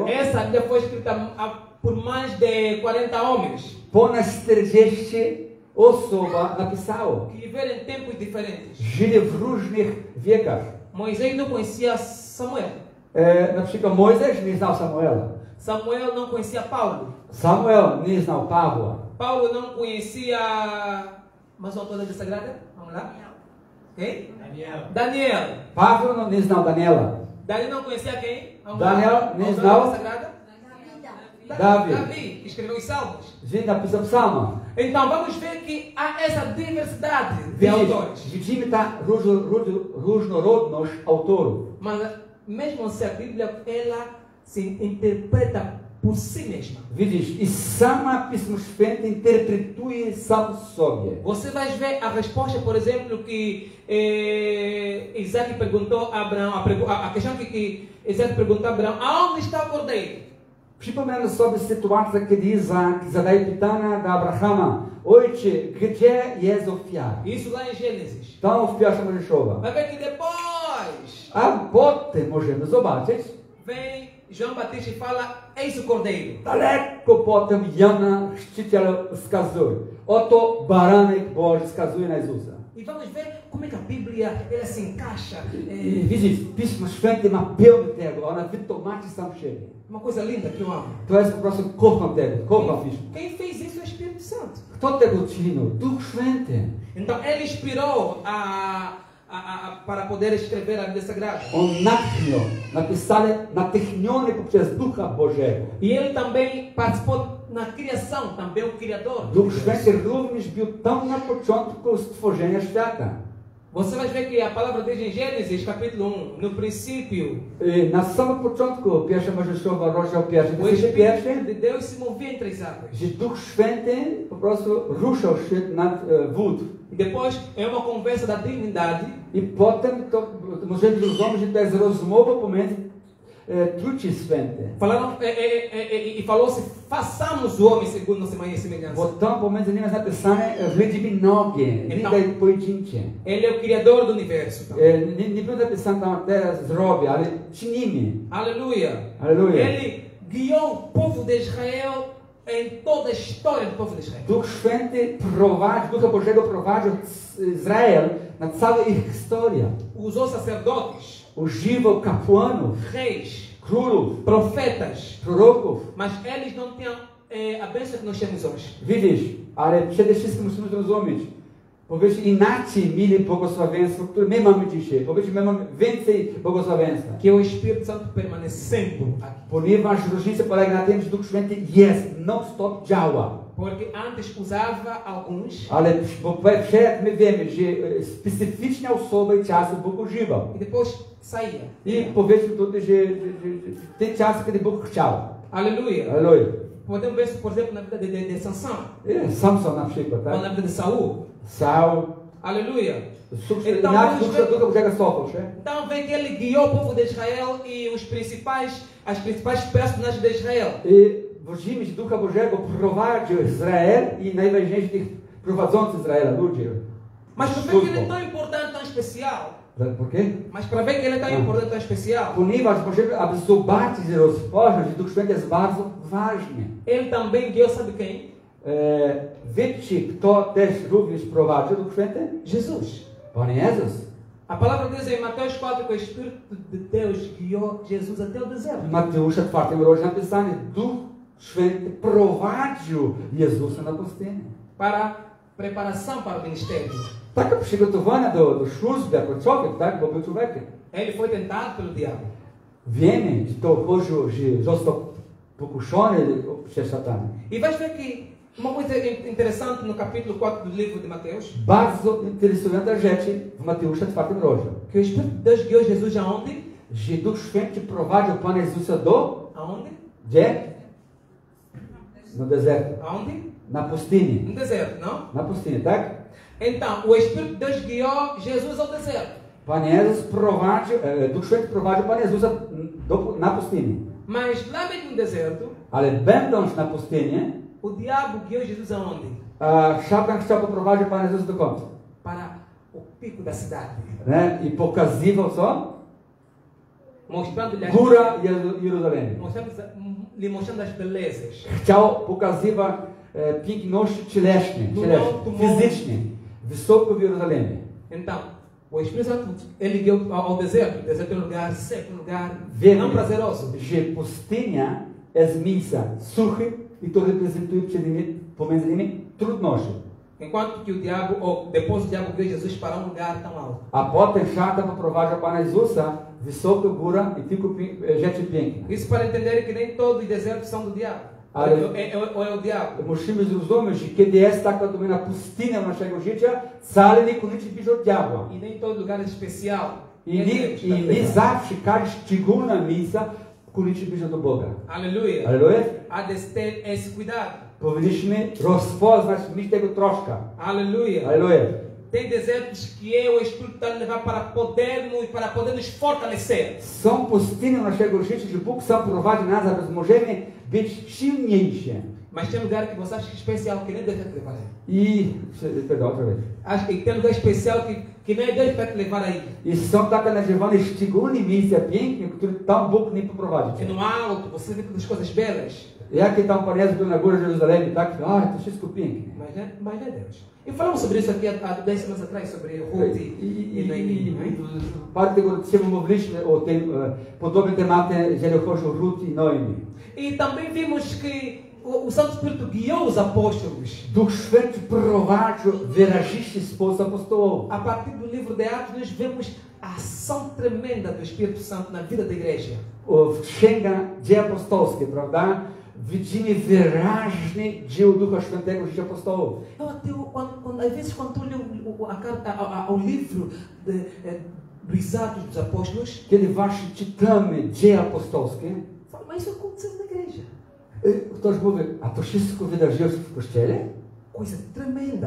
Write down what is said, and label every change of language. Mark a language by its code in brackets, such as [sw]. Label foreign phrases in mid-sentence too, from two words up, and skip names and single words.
[pt] Essa Bíblia foi escrita por mais de 40 homens. [pl] Ponad 40 osób napisało. [pt] Que viveram em tempos diferentes. [pl] Żyli w różnych wiekach. [pt] Moisés não conhecia Samuel. [pl] Na przykład Mojżesz nie znał Samuela. [pt] Samuel não conhecia Paulo. [pl] Samuel nie znał Pawła. [pt] Paulo não conhecia mais um autor da Bíblia Sagrada? Vamos lá. Quem? Daniel. [pl] Paweł nie znał Daniela. [pt] Daniel não conhecia quem? Vamos Daniel lá. nem Autor [pl] znał [pt] da Bíblia Sagrada? Davi. Davi, que escreveu os Salmos. [pl] Że napisał Psalma. [pt] Então vamos ver que há essa diversidade de autores. [pl] Widzimy ta różnorodność autorów. [pt] Mas mesmo assim a Bíblia ela se interpreta por si mesma. [pl] Widzisz, i sama Pismo Święte interpretuje sam sobie. [pt] Você vai ver a resposta, por exemplo, que Isaac perguntou a Abraão, a questão que Isaac perguntou a Abraão, aonde está o cordeiro? [pl] Przypominam sobie sytuację, kiedy Izak zadaje pytania do Abrahama: Ojcze, gdzie jest ofiara? [pt] Isso lá em Gênesis. [pl] Tam ofiara Mojżeszowa. [pt] Vai ver que depois [pl] A potem możemy zobaczyć, [pt] vem João Batista e fala, eis o cordeiro. [pl] daleko potem Jana Chrzciciel wskazuje. Oto baranek Boży wskazuje na Jezusa. [pt] E vamos ver como é que a Bíblia ela se encaixa. [pl] I widzisz, Pismo Święte ma pełno tego, ona wytłumaczy sam siebie. [pt] Uma coisa linda que eu amo. [pl] To jest po prostu kocham tego, kocham Pismo. [pt] Quem fez isso é o Espírito Santo. [pl] Kto tego czynił? Duch Święty. [pt] Então ele inspirou para poder escrever a Bíblia Sagrada. [pl] On natchnił, napisali natchniony poprzez Ducha Bożego. [pt] E ele também participou na criação, também o Criador. [pl] Duch Święty również był tam na początku stworzenia świata. [pt] Você vai ver que a palavra diz em Gênesis, capítulo 1, no princípio, [pl] Na samym początku, pierwsza Mojżeszowa, rozdział pierwszy, [pt] o [pl] werset [pt] Espírito [pl] pierwszy, [pt] de Deus se movia entre as águas. [pl] że Duch Święty po prostu ruszał się nad wód. [pt] E depois é uma conversa da divindade. [pl] I potem to możemy zrozumieć, że to jest rozmowa pomiędzy Trójcy Święty. [pt] Falaram, e falou-se, façamos o homem segundo nossa imagem e semelhança. [pl] Bo tam pomiędzy nimi jest napisane liczby nogie, liczby pojedyncze. [pt] Ele é o Criador do universo. [pl] Nie było napisane tam teraz zrobię, ale czynimy. [pt] Aleluia. [pl] Aleluja. [pt] Ele guiou o povo de Israel em toda a história do povo de Israel. [pl] Duch Święty prowadzi, Ducha Bożego prowadził Izrael na całą ich historię. [pt] Usou sacerdotes, [pl] Używał kapłanów, [pt] reis, [pl] królów, [pt] profetas, [pl] proroków. [pt] mas eles não tinham a bênção que nós temos hoje. [pl] Widzisz, ale przede wszystkim musimy zrozumieć. Powiedzmy, inaczej mieli błogosławieństwo, które my mamy dzisiaj. Powiedzmy, my mamy więcej błogosławieństwa. [pt] Que é o Espírito Santo permanecendo aqui. [pl] Ponieważ różnica polega na tym, że Duch Święty jest, non-stop działa. [pt] Porque antes usava alguns [pl] Ale przed my wiemy, że specyficzne osoby czasy Bóg używał. [pt] e depois saía. [pl] I powiedzmy tutaj, że te czasy, kiedy Bóg chciał. [pt] Aleluia. [pl] Aleluja. [pt] Podemos ver isso, por exemplo, na vida de Sansão, [pl] Samson na przykład, [pt] ou na [pl] tak? [pt] vida de Saul. [pl] Saul. [pt] Aleluia. [pl] Inaczej Duch Świętego Bożego stopał się. [pt] Então vem que ele guiou o povo de Israel e as principais personagens de Israel. [pl] I widzimy, że Ducha Bożego prowadził Izrael i najważniejszych tych prowadzących Izraela, ludzi. [pt] Mas para ver que ele é tão importante, tão especial. Por quê? Mas para ver que ele é tão importante, tão especial. [pl] Ponieważ możemy, aby zobaczyć i rozpoznać, że Duch Święty jest bardzo ważny. [pt] Ele também guiou, sabe quem? [pl] Wiecie, kto też również prowadził Duch Święty? [pt] Jesus. [pl] Pan Jezus. [pt] A palavra diz em Mateus 4 que o Espírito de Deus guiou Jesus até o deserto. [pl] W Mateusza 4 rozdziale napisane, Duch Święty prowadził Jezusa na pustynię. [pt] Para preparação para o ministério. [pl] Takie przygotowanie do służby jako człowiek, tak? Bo był człowiekiem. [pt] Ele foi tentado pelo diabo. [pl] Wiemy, że to chodziło, że został pokuszony przez szatana. [pt] E vais ver que uma coisa interessante no capítulo 4 do livro de Mateus, [pl] Bardzo interesujące rzeczy w Mateusza 4 rozdziale. [pt] que o Espírito de Deus guiou Jesus aonde? [pl] Że Duch Święty prowadził Pana Jezusa do... [pt] Aonde? [pl] Gdzie? [pt] No deserto. Aonde? [pl] Na pustyni. [pt] No deserto, não? [pl] Na pustyni, tak? [pt] Então, o Espírito de Deus guiou Jesus ao deserto. [pl] Pan Jezus prowadził, Duch Święty prowadził Pana Jezusa na pustyni. [pt] Mas lá mesmo no deserto, [pl] Ale będąc na pustyni, [pt] o diabo guiou Jesus aonde? [pl] szatan chciał poprowadzić Pana Jezusa do końca. [pt] Para o pico da cidade. [pl] Ne? I pokazywał co? [pt] Mostrando-lhe [pl] Góra Jeruzalem. [pt] lhe mostrando as belezas. [pl] Chciał pokazywać piękności cielesne, fizyczne, wysoko w Jeruzalemie. [pt] Então, o Espírito Santo, ele guiou ao deserto. O deserto é um lugar seco, um lugar não prazeroso. [pl] Że pustynia jest miejsca suchy i to reprezentuje pomiędzy nimi trudności. [pt] Enquanto que o diabo, ou depois o diabo guiou Jesus para um lugar tão alto. [pl] A potem szatan poprowadził Pana Jezusa wysoko góra i tylko rzeczy piękne. [pt] Isso para entender que nem todos os desertos são do diabo. Ou é o diabo. [pl] Musimy zrozumieć, że kiedy jest taka domena pustynia naszego życia, wcale niekoniecznie bierze od diabła. [pt] E nem todo lugar é especial. [pl] I nie zawsze każda szczególna miejsca koniecznie bierze do Boga. [pt] Aleluia. [pl] Aleluja. [pt] Há de ter esse cuidado. [pl] Powinniśmy rozpoznać, mieć tego troszkę. [pt] Aleluia. [pl] Aleluja. [pt] Tem desertos que o Espírito está a levar para podermos fortalecer. [pl] Są pustynie naszego życia, że Bóg sam prowadzi nas, aby możemy być silniejsi. [pt] Mas tem lugar que você acha especial que nem Deus vai te levar aí. Perdão, outra vez. Acho que tem lugar especial que nem Deus vai te levar aí. [pl] I są takie nazywane szczególne miejsca piękne, które tam Bóg nie poprowadzi. [pt] É no alto, você vê todas as coisas belas. [pl] Jakie tam Pan Jezus był na górze Jeruzalem, tak? To wszystko piękne. [pt] Mas não é Deus. E falamos sobre isso aqui há 10 semanas atrás, sobre Ruth e Noemi. [pl] Parę tygodni temu mówiliśmy o tym podobnym temacie, jeżeli chodzi o Ruth i Noemi. [pt] E também vimos que o Santo Espírito guiou os apóstolos. [pl] Duch Święty prowadził w wyrazisty sposób apostołów. [pt] A partir do livro de Atos, nós vemos a ação tremenda do Espírito Santo na vida da igreja. [pl] W Księga Dzieje Apostolskie, prawda? Widzimy wyraźne dzieło Ducha Świętego w życiu apostołów. [pt] Às vezes, quando tu lê o livro dos Atos dos Apóstolos, [pl] Kiedy właśnie czytamy Dzieje Apostolskie, [pt] fala, mas isso aconteceu na igreja. [pl] ktoś mówi, a to wszystko wydarzyło się w Kościele? [pt] Coisa tremenda.